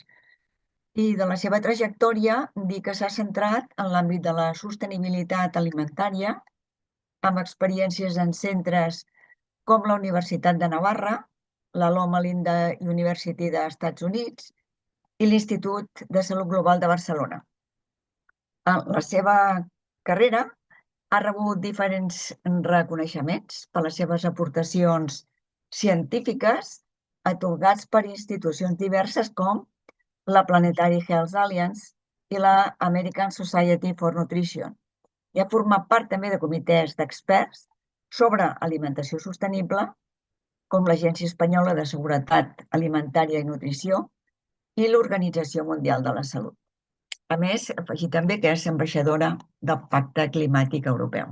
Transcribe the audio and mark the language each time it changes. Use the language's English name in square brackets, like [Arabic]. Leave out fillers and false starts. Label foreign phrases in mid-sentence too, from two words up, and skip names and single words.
[Catalan] I de la seva trajectòria dir que s'ha centrat en l'àmbit de la sostenibilitat alimentària, amb experiències en centres com la Universitat de Navarra, la Loma Linda University dels Estats Units i l'Institut de Salut Global de Barcelona. En la seva carrera ha rebut diferents reconeixements per les seves aportacions científiques atorgats per institucions diverses com la Planetary Health Alliance i la American Society for Nutrition. I ha format part també de comitès d'experts sobre alimentació sostenible, com l'Agència Espanyola de Seguretat Alimentària i Nutrició i l'Organització Mundial de la Salut. A més, afegir també que és ambaixadora del Pacte Climàtic Europeu.